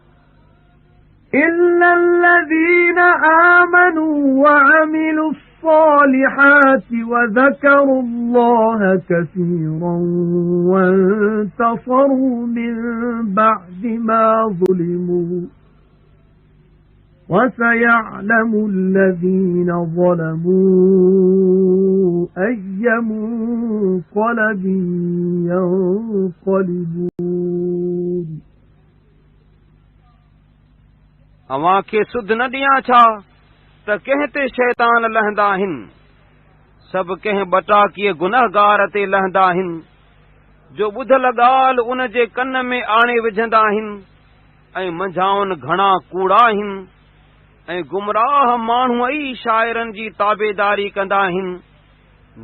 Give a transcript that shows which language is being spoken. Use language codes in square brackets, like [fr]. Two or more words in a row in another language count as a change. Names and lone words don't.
[ar] إلا الذين آمنوا وعملوا الصالحات وذكروا الله كثيرا وانتصروا من بعد ما ظلموا وسيعلم الذين ظلموا أي منقلب ينقلبون [sd] अवां खे सुध न ॾियां छा त कंहिं ते शैतान लहंदा आहिनि सभु कंहिं बटाकीअ गुनहगार ते लहंदा आहिनि जो ॿुधल ॻाल्हि उन जे कन में आणे विझंदा आहिनि ऐं मंझाउनि घणा कूड़ा आहिनि ऐं गुमराह माण्हू ई शाइरनि जी ताबेदारी कंदा आहिनि न